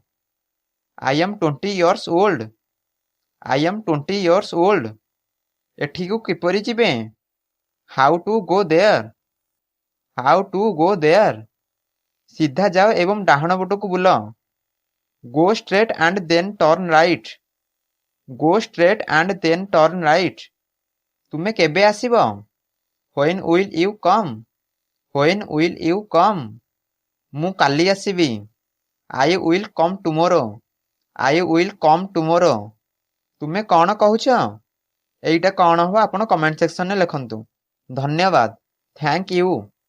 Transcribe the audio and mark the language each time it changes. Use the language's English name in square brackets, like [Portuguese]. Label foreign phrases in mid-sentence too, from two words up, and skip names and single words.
[English] I am 20 years old. I am 20 years old. [Odia] ଏଠିକୁ କିପରି ଯିବେ? [English] How to go there? How to go there? [Odia] ସିଧା ଯାଅ ଏବଂ ଡାହାଣ ପଟକୁ ବୁଲ. [English] Go straight and then turn right. Go straight and then turn right. [Odia] ତୁମେ କେବେ ଆସିବ? [English] When will you come? When will you come? [Odia] ମୁଁ କାଲି ଆସିବି. [English] I will come tomorrow. I will come tomorrow. [Odia] ତୁମେ କ'ଣ କହୁଛ? ଏଇଟା କ'ଣ ହବ ଆପଣ [English] comment section [Odia] ଲେଖନ୍ତୁ. ଧନ୍ୟବାଦ. [English] thank you.